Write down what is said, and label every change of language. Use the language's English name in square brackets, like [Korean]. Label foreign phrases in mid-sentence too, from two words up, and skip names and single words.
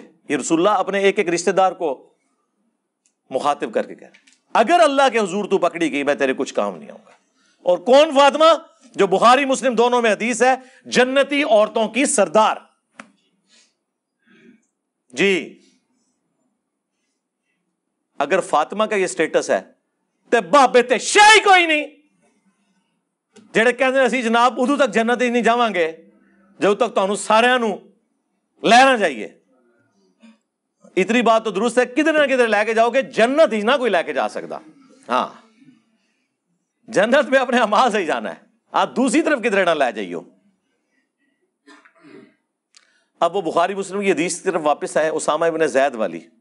[Urdu] یہ رسول اللہ اپنے ایک ایک رشتہ دار کو مخاطب کر کے کہہ رہے، اگر اللہ کے حضور تو پکڑی گئی میں تیرے کچھ کام نہیں آؤں گا۔ اور کون فاطمہ؟ جو بخاری مسلم دونوں میں حدیث ہے، جنتی عورتوں کی سردار۔ جی اگر فاطمہ کا یہ سٹیٹس ہے [Punjabi] تے بابے تے شے کوئی نہیں جڑے کہندے اسی جناب ادو تک جنت ہی نہیں جاواں گے جب تک تانوں ساریاں نو لینا چاہیے. [Urdu] اتنی بات تو درست ہے, کدھر نہ کدھر لے کے جاؤ گے, جنت ہی نہ کوئی لے کے جا سکتا. ہاں جنت میں اپنے اعمال سے ہی جانا ہے, آپ دوسری طرف کدھر نہ لے جائیو. اب وہ بخاری مسلم کی حدیث کی طرف واپس آئے, اسامہ ابن زید والی.